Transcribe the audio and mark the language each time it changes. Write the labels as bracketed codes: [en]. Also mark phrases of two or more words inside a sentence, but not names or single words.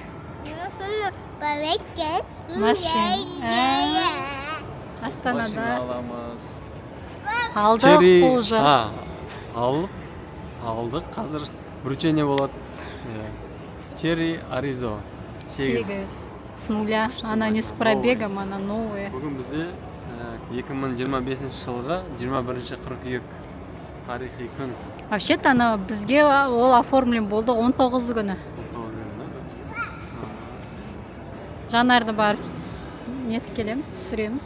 [kk] Машина. Астанада. Машина аламыз. Алдық уже. Алдық. Қазір вручение болады. Черри Аризо. 8. [ru] С нуля. Она не с пробегом, она новая. [kk] Бүгін бізде 2025 жылғы 21 қыркүйек тарихи күн. Вообще-то ана бізге ол оформлен болды 19 күні. Жанарды барып нетіп келеміз, түсіреміз.